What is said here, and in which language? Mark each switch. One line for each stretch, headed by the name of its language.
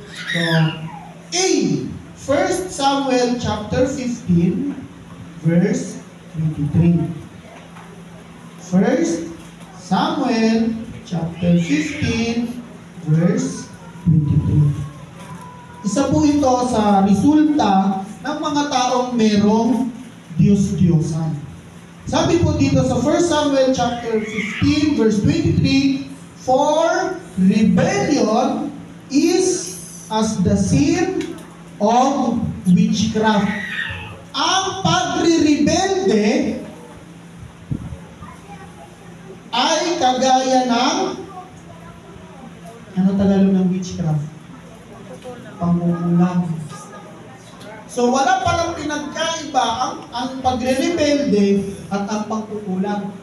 English: So, A. 1 Samuel chapter 15, verse 23. 1 Samuel chapter 15, verse 23.
Filipino: Isa po ito sa resulta ng mga taong merong Diyos-Diyosan. Sabi po dito sa
English: 1 Samuel chapter 15, verse 23, for rebellion is as the sin of witchcraft.
Filipino: Ang pagre-rebelde ay kagaya ng ano Tagalog ng witchcraft? Pangungulang. So wala palang pinagkaiba ang pagre-rebelde at ang pangkukulang.